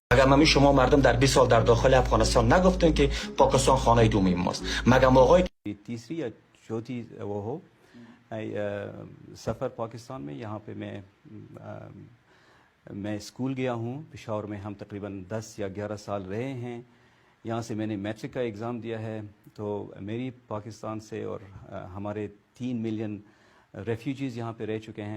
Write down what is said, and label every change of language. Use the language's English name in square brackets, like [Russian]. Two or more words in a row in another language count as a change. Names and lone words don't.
[Persian] مگه ممی شما مردم در 20 سال در داخل افغانستان نگفتن که پاکستان خانه دومی ماست؟ مگه آقای [Urdu] تیسری یا چوتھی وہ ہو سفر پاکستان میں یہاں پے میں سکول گیا ہوں پشاور میں. ہم تقریباً 10 یا 11 سال رہے ہیں. یہاں سے میں نے میٹرک کا ایگزام دیا ہے۔ تو میری پاکستان سے اور ہمارے 3 [English] million refugees [Urdu] یہاں پے رہ چکے ہیں.